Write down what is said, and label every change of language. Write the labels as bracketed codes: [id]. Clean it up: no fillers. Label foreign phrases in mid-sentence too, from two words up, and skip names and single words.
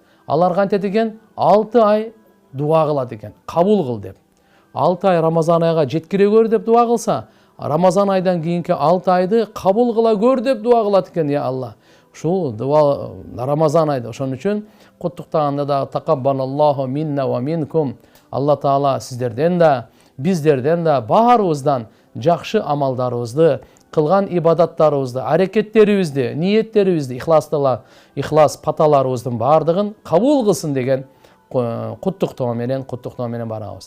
[ky] Алар кантет экен? 6 ай дуа кылат экен. Кабул кыл деп. 6 ай Рамазан айга жеткирегөр деп дуа кылса, Рамазан айдан кийинки 6 айды кабул кыла көр деп дуа кылат экен, [ar] يا الله. [ky] Ушул дуа Рамазан айда. Ошон үчүн куттуктаганда да [ar] تقبل الله منا ومنكم. [ky] Алла таала сиздерден да, биздерден да баарыбыздан жакшы амалдарыбызды, кылган ибадаттарыбызды, аракеттерибизди, ниеттерибизди, ихлас паталарыбыздын бардыгын кабул кылсын деген куттуктоо менен барабыз.